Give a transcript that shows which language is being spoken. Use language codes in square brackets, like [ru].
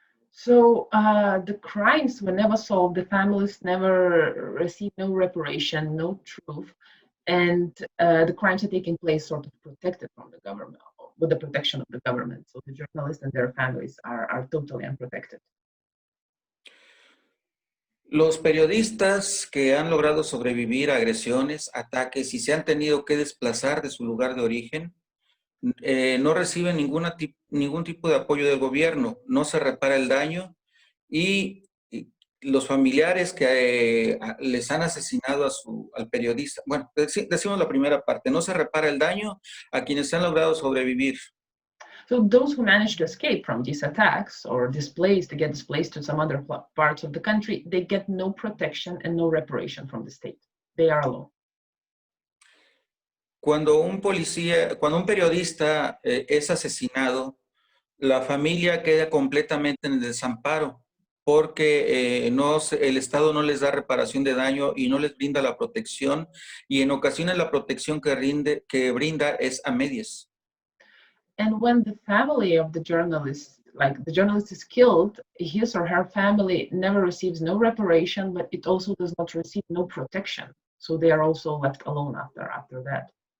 [en] So the crimes were never solved. The families never received no reparation, no truth, and the crimes are taking place sort of protected from the government, with the protection of the government. So the journalists and their families are totally unprotected. [es] Los periodistas que han logrado sobrevivir a agresiones, ataques y se han tenido que desplazar de su lugar de origen, no reciben ningún tipo de apoyo del gobierno, no se repara el daño y los familiares que les han asesinado al periodista, bueno, decimos la primera parte, no se repara el daño a quienes han logrado sobrevivir. [en] So those who manage to escape from these attacks or get displaced to some other parts of the country, they get no protection and no reparation from the state. They are alone. [es] Cuando un periodista es asesinado, la familia queda completamente en el desamparo porque el Estado no les da reparación de daño y no les brinda la protección, y en ocasiones la protección que brinda es a medias. [en] And when the family of the journalist, like the journalist is killed, his or her family never receives no reparation, but it also does not receive no protection. So they are also left alone after that.